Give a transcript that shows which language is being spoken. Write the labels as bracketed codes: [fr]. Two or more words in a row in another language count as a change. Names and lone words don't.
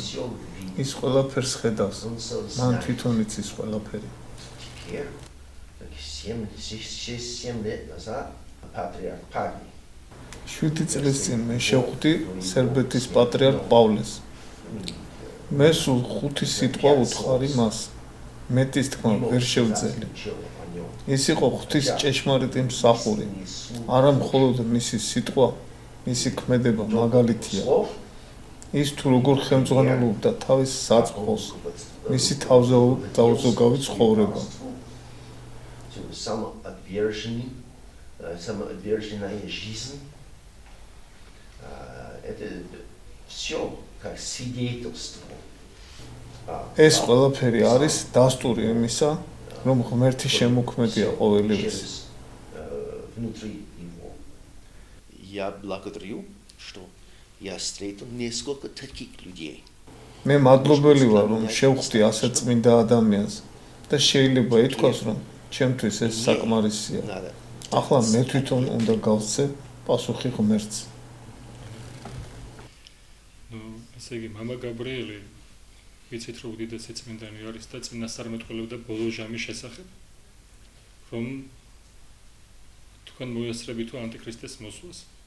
[ka] ის ყველაფერს ხედავს. მან თვითონ იცის ყველაფერი. [ru] 7 лет назад патриарх Павел [ka] 7 წლის წინ მე შევხვდი სერბეთის პატრიარქ პავლეს. მე სულ 5 სიტყვა უთხარი მას. მეტის თქმა ვერ შევძელი. ეს იყო ღვთის ჭეშმარიტი მსახური. არა მხოლოდ მისი სიტყვა, მისი ქმედება მაგალითია. ის თუ როგორ ხელმძღვანელობდა თავის საწყოს, მისი თავზეუგავი ცხოვრება. [ru] Самоотверженная жизнь. Это всё как свидетельство. [ka] ეს ყველაფერი არის დასტური იმისა, რომ ღმერთი შემოქმედია ყოველივეს. [ru] Внутри его. Я благодарю, что я встретил несколько таких людей. [ka] მე მადლობელი ვარ, რომ შევხვდი ასე წმინდა ადამიანს და შეიძლება ითქვას, რომ ჩემთვის ეს საკმარისია. ახლა მე თვითონ უნდა გავცე პასუხი ღმერთს. ესე იგი, მამა გაბრიელი ვიცით რომ უდიდესი წმინდანი არის და წინასწარმეტყველებდა ბოლო ჟამის შესახებ, რომ თქვენ მოესწრებით ანტიქრისტეს მოსვლას.